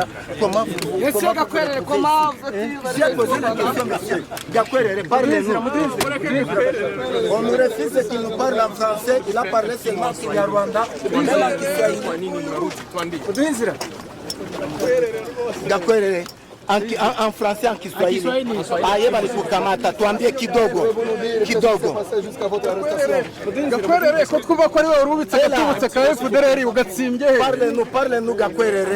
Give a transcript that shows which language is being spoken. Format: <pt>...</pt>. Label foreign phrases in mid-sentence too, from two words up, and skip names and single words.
<fr>Comment vous j'ai posé la question, monsieur Gakwerere, parlez-nous. On nous refuse qu'il nous parle en français. Il a parlé seulement en Kinyarwanda. Gakwerere. En français, en Kiswahili.</fr> <sw>Aye bali kukamata, tuambie kidogo.</sw> <rw>Gakwerere ko twumva ko ari wowe urubitse gatubutse ka FDLR ugatsimbye he</rw> <fr>Parle-nous Gakwerere.</fr>